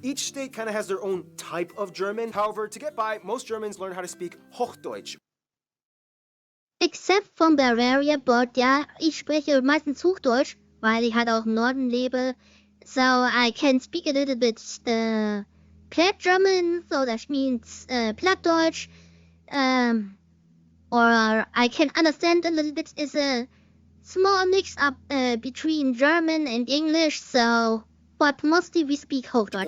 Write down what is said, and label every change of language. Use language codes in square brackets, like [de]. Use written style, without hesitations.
[en] Each state kind of has their own type of German. However, to get by, most Germans learn how to speak Hochdeutsch. Except from Bavaria, but [de] ja, ich spreche meistens Hochdeutsch, weil ich halt auch im Norden lebe. [en] So I can speak a little bit Platt German, so that means Plattdeutsch. Or I can understand a little bit is a small mix up between German and English, so but mostly we speak Hochdeutsch.